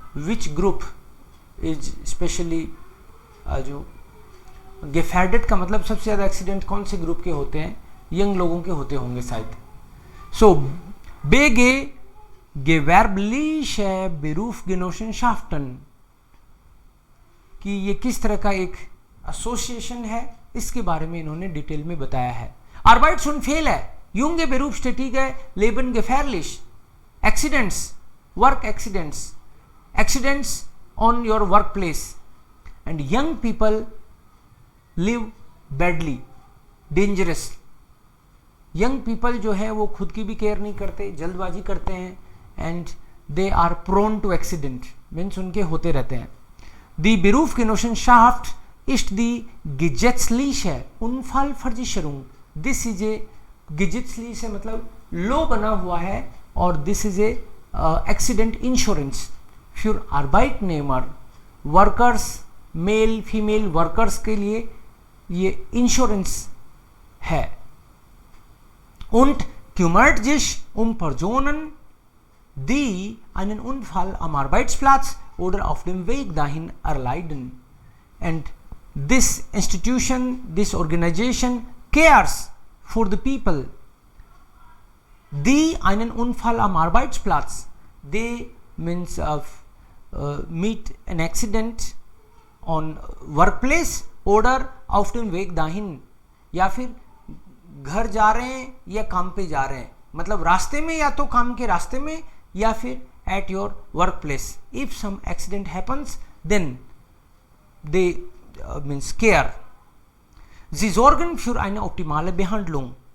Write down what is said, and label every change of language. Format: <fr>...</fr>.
<en>Which group is specially</en> <hi>जो gefährdet का मतलब सबसे ज़्यादा एक्सीडेंट कौन से ग्रुप के होते हैं? यंग लोगों के होते होंगे शायद. So BG gewerbliche Berufsgenossenschaften कि ये किस तरह का एक एसोसिएशन है, इसके बारे में इन्होंने डिटेल में बताया है.</hi> <de>Arbeitsunfälle, junge Berufstätige leben gefährlich.</de> <en>Accidents, work accidents, accidents on your workplace, and young people live badly, dangerous.</en> <hi>Young people जो है वो खुद की भी केयर नहीं करते, जल्दबाजी करते हैं,</hi> <en>and they are prone to accident,</en> <hi>means उनके होते रहते हैं.</hi> <de>दी Berufsgenossenschaft ist die gesetzliche Unfallversicherung.</de> <en>this is a gesetzliche</en> <hi>मतलब लो बना हुआ है,</hi> <en>और this is a accident insurance for Arbeitnehmer, workers, male female workers</en> <hi>के लिए ये इंश्योरेंस है.</hi> <de>Und kümmert sich Personen, die einen Unfall am Arbeitsplatz oder auf dem Weg dahin erleiden.</de> <en>And this institution, this organization cares for the people,</en> <de>die einen Unfall am Arbeitsplatz,</de> <en>they means meet an accident on workplace</en> <de>oder auf dem Weg dahin,</de> <hi>या फिर घर जा रहे हैं या काम पे जा रहे हैं, मतलब रास्ते में, या तो काम के रास्ते में या फिर</hi> <en>At your work place. If some accident happens then they means care.</en> <de>Sie sorgen für eine optimale Behandlung.</de>